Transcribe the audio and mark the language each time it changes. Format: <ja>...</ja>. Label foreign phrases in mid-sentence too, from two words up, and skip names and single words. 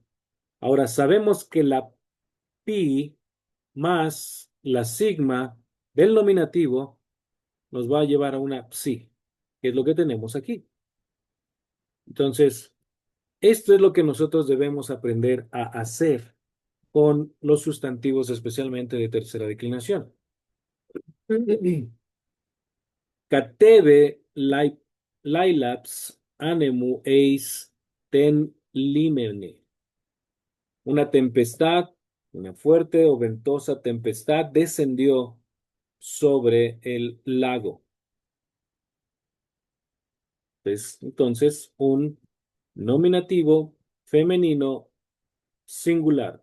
<es>Ahora, sabemos que la pi más la sigma del nominativo nos va a llevar a una psi, que es lo que tenemos aquí. Entonces, esto es lo que nosotros debemos aprender a hacer con los sustantivos, especialmente de tercera declinación.</es> <el>κατέβη λαῖλαψ ἀνέμου εἰς τὴν λίμνην.</el> <es>Una tempestad, una fuerte o ventosa tempestad descendió sobre el lago. Entonces, un nominativo femenino singular.</es>